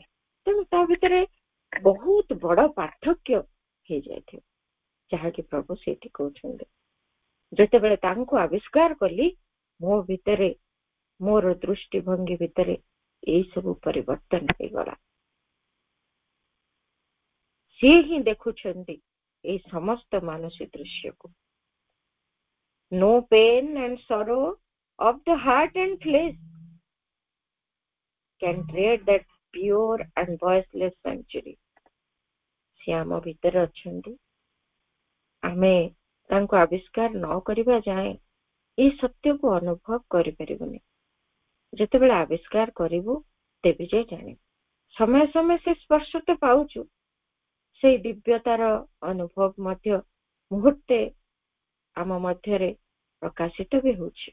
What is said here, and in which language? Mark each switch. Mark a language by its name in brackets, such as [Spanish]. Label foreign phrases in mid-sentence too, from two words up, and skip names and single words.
[Odia] ତେଣୁ ତା ଭିତରେ ବହୁତ ବଡ ପାର୍ଥକ୍ୟ ହେଇଯାଇଥିବ, ଯାହାକି ପ୍ରଭୁ ସେଇଠି କହୁଛନ୍ତି, ଯେତେବେଳେ ତାଙ୍କୁ ଆବିଷ୍କାର କଲି, ମୋ ଭିତରେ, ମୋର ଦୃଷ୍ଟିଭଙ୍ଗୀ ଭିତରେ ଏଇ ସବୁ ପରିବର୍ତ୍ତନ ହେଇଗଲା। ସିଏ ହିଁ ଦେଖୁଛନ୍ତି ଏଇ ସମସ୍ତ ମାନସୀ ଦୃଶ୍ୟକୁ। [English] No pain and sorrow of the heart and flesh can create that pure and voiceless sanctuary। [Odia] ସେ ଆମ ଭିତରେ ଅଛନ୍ତି, ଆମେ ତାଙ୍କୁ ଆବିଷ୍କାର ନ କରିବା ଯାଏଁ ଏଇ ସତ୍ୟକୁ ଅନୁଭବ କରିପାରିବୁନି। ଯେତେବେଳେ ଆବିଷ୍କାର କରିବୁ, ତେବେ ଯାଇ ଜାଣିବୁ। ସମୟ ସମୟ ସେ ସ୍ପର୍ଶ ତ ପାଉଛୁ, ସେଇ ଦିବ୍ୟତାର ଅନୁଭବ ମଧ୍ୟ ମୁହୂର୍ତ୍ତେ ଆମ ମଧ୍ୟରେ ପ୍ରକାଶିତ ବି ହଉଛି।